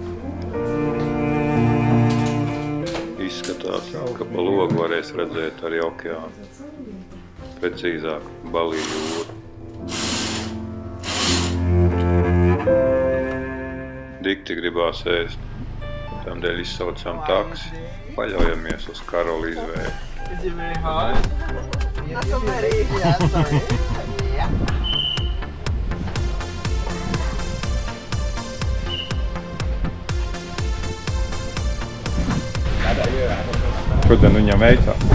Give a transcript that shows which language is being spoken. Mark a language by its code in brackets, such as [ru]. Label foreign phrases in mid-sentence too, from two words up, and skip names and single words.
[lv] Izskatās, ka pa logu varēs redzēt arī okeānu. Precīzāk, Balī jūru. Dikti gribās ēst, tamdēļ izsaucām taksi, paļaujamies uz Karoli izvēli. [en] Is it very hard? Not so very. Yeah, sorry. Yeah. [lv] Šodien viņam veicā.